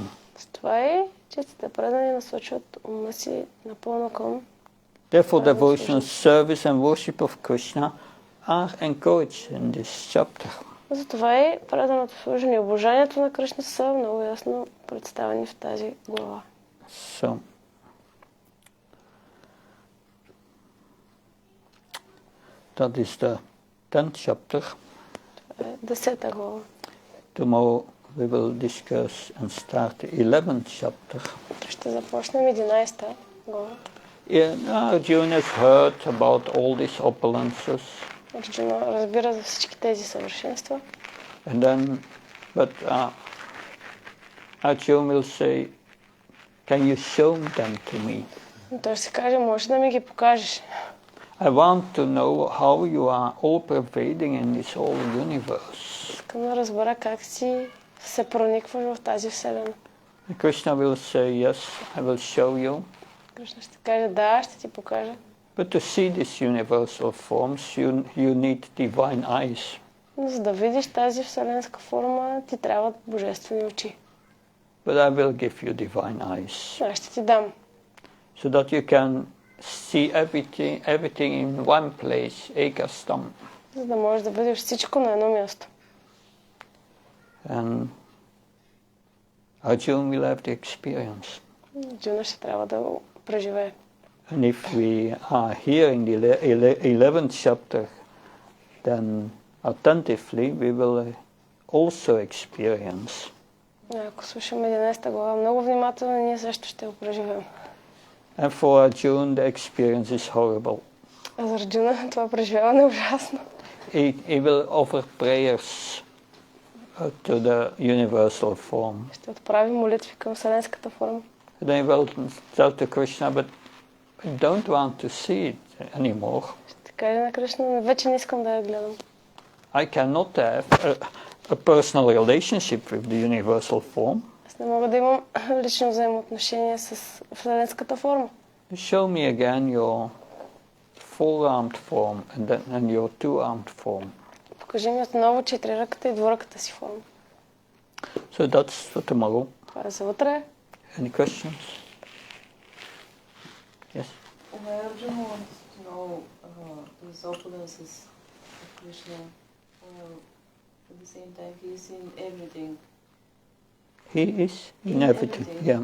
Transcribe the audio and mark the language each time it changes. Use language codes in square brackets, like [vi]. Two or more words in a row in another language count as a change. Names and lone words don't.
[bg] С това е, че те предани насочват ума си напълно към. [en] Therefore, devotion, service and worship of Krishna are encouraged in this chapter. [bg] Затова и преданото служение и обожанието на Кришна са много ясно представени в тази глава. [en] So, that is the 10th chapter. [bg] Това е 10-та глава. [en] Tomorrow we will discuss and start the 11th chapter. [bg] Ще започнем 11-та глава. [en] Arjuna has heard about all these opulences. [bg] Арджуна разбира за всички тези съвършенства. [en] And then, but Arjuna will say, can you show them to me? [bg] Той ще каже, може да ми ги покажеш. [en] I want to know how you are all pervading in this whole universe. [bg] Искам да разбера как си се проникваш в тази вселена. [en] And Krishna will say, yes, I will show you. [bg] Кришна ще каже, да, ще ти покажа. [en] But to see these universal forms, you need divine eyes. [bg] Но за да видиш тази вселенска форма, ти трябват божествени очи. [en] But I will give you divine eyes. [bg] Аз ще ти дам. [en] So that you can see everything in one place, ekastam. [bg] За да можеш да видиш всичко на едно място. [en] And Arjuna will have the experience. [bg] Арджуна ще трябва да го преживее. [en] And if we are here in the 11th chapter, then attentively we will also experience. [bg] Ако слушаме 11 глава много внимателно, ние също ще го преживеем. [en] And for Arjuna the experience is horrible. [bg] А за Арджуна това преживяване е ужасно. [en] He will offer prayers to the universal form. [bg] Ще отправи молитви към вселенската форма. [en] And then he will tell to Krishna, but I don't want to see it anymore. [bg] Ще каже на Кришна, вече не искам да я гледам. [en] I cannot have a personal relationship with the universal form. [bg] Аз не мога да имам лично взаимоотношение с вселенската форма. [en] Show me again your four-armed form and your two-armed form. [bg] Покажи ми отново четириръката и двуръката си форма. [en] So that's for tomorrow. [bg] Това е за утре. [en] Any questions? Yes. Arjuna wants to know these opulences of Krishna. At the same time, he is in everything. He is in everything. Yeah.